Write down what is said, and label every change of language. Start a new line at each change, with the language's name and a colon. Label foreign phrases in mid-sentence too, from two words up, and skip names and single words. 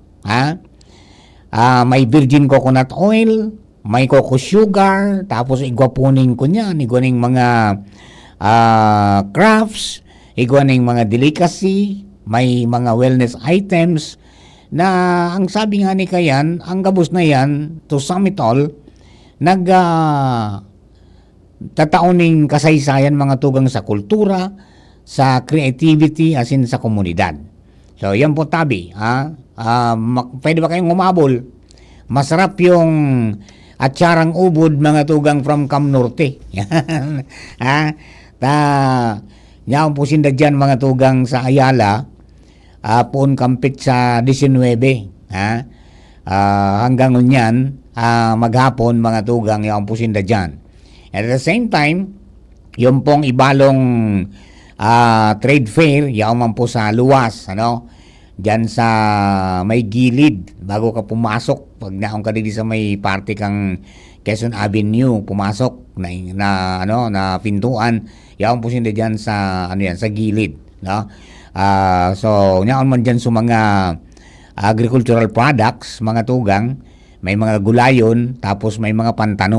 Bikol: May
English: virgin coconut oil,
Bikol: may cocoa sugar, tapos igwapuning ko niyan, igwaning mga crafts, igwaning mga delicacy, may mga
English: wellness items
Bikol: na ang sabi nga ni Kayan, ang gabos na yan,
English: to sum it all,
Bikol: tataoning kasaysayan mga tugang sa kultura, sa creativity,
English: as in
Bikol: sa komunidad. So, yan po tabi. Pwede ba kayong umabol?
Filipino: Masarap yung atsarang ubod mga tugang from Cam Norte. Yan.
Bikol: Yan po sinda dyan mga tugang sa Ayala. Poon kampit sa 19. Hanggang ngunyan, maghapon mga tugang, yan po sinda dyan.
English: At the same time,
Bikol: yung pong ibalong
English: trade fair,
Bikol: yan man po sa luwas, dyan sa may gilid, bago ka pumasok, pag naong ka dito sa may party kang Quezon Avenue, pumasok na pintuan, yan po sinda dyan sa, sa gilid, so, yan man dyan sa mga
English: agricultural products,
Bikol: mga tugang, may mga gulayon, tapos may mga pantanom.